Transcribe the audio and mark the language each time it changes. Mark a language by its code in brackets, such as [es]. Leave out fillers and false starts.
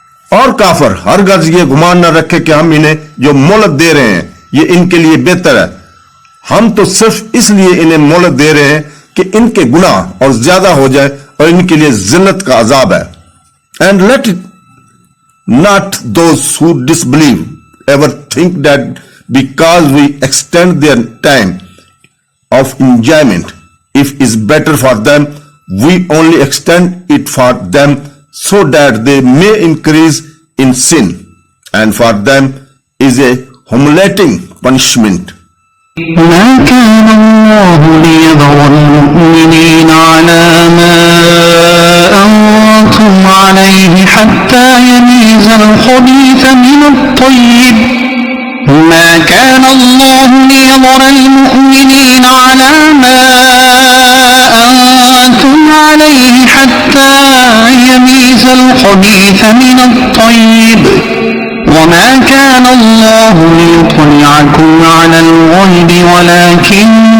[ur] اور کافر ہرگز یہ گمان نہ رکھے کہ ہم انہیں جو مہلت دے رہے ہیں یہ ان کے لیے بہتر ہے. ہم تو صرف اس لیے انہیں مہلت دے رہے ہیں کہ ان کے گناہ اور زیادہ ہو جائے اور ان کے لیے ذلت کا عذاب ہے. [en] And let it not those who disbelieve ever think that because we extend their time of enjoyment, if is better for them, we only extend it for them so that they may increase in sin, and for them is a humiliating punishment. [ar] ما كان الله ليذر المؤمنين على ما أنتم عليه حتى يميز الخبيث من الطيب. ما كان الله ليذر المؤمنين على ما أنتم عليه حتى يميز الخبيث من الطيب وما كان الله ليطلعكم على الغيب ولكن